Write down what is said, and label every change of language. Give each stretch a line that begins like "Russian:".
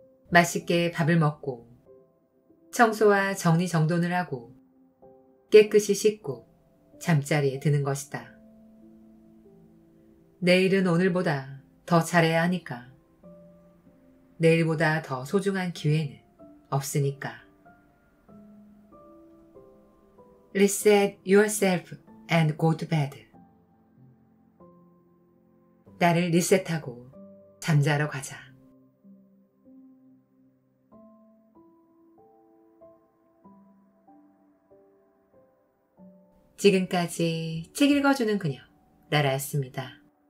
Korean: 맛있게 밥을 먹고 청소와 정리정돈을 하고 깨끗이 씻고 잠자리에 드는 것이다. 내일은 오늘보다 더 잘해야 하니까. 내일보다 더 소중한 기회는 없으니까.
English: Reset yourself and go to bed.
Korean: 나를 리셋하고 잠자러 가자. 지금까지 책 읽어주는 그녀, 나라였습니다.